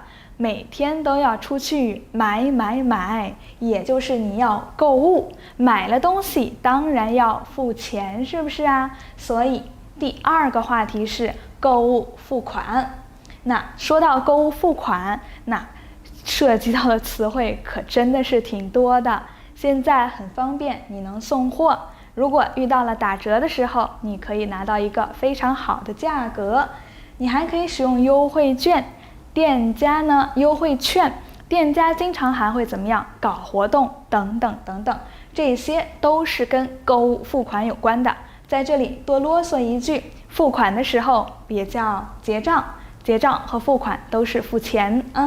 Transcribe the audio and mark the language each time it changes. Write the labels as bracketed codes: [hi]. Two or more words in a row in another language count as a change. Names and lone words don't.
[zh] 每天都要出去買，也就是你要購物，買了東西當然要付錢，是不是啊？所以第二個話題是購物付款。那說到購物付款，那涉及到的詞彙可真的是挺多的。現在很方便，你能送貨，如果遇到了打折的時候，你可以拿到一個非常好的價格，你還可以使用優惠券。店家呢，優惠券，店家經常還會怎麼樣搞活動等等等等，這些都是跟購物付款有關的。在這裡多囉嗦一句，付款的時候別叫結賬，結賬和付款都是付錢啊。